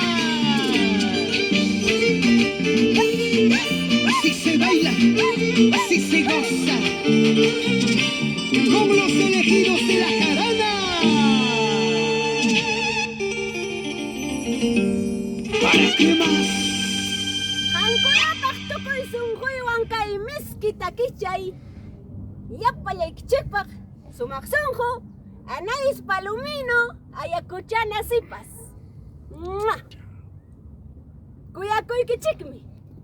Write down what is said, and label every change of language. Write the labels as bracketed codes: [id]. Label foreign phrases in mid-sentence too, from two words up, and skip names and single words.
[es] Así se baila, así se goza, con los elegidos de la jarana. ¿Para qué más? [qu] Hankunapak tukuy sunquywan kay miskita kichay. Yapallaykichikpak sumaksunqu Anais Palomino ayakuchana sipas. Kuyakuykichikmi.